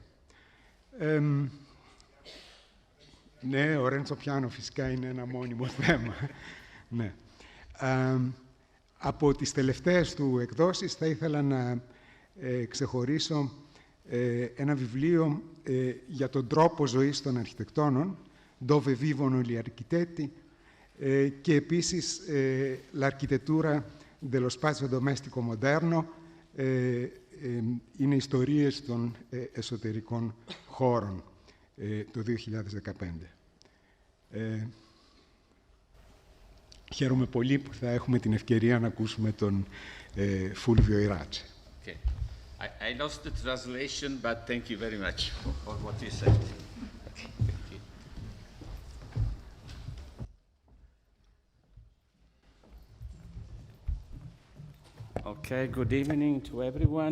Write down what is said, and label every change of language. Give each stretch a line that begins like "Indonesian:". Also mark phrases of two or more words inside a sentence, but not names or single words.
Greek: Ναι, ο Ρέντσο Πιάνο φυσικά είναι ένα μόνιμο θέμα. Ναι. Από τις τελευταίες του εκδόσεις θα ήθελα να ξεχωρίσω ένα βιβλίο για τον τρόπο ζωής των αρχιτεκτόνων, «Dove vivono gli architetti», και επίσης «L'architettura dello spazio domestico moderno», είναι ιστορίες των εσωτερικών χώρων, το 2015. Χαίρομαι πολύ που θα έχουμε την ευκαιρία να ακούσουμε τον Fulvio Irace.
English: Okay. I lost the translation, but thank you very much for what you said. Okay. Thank you. Okay, good evening to everyone.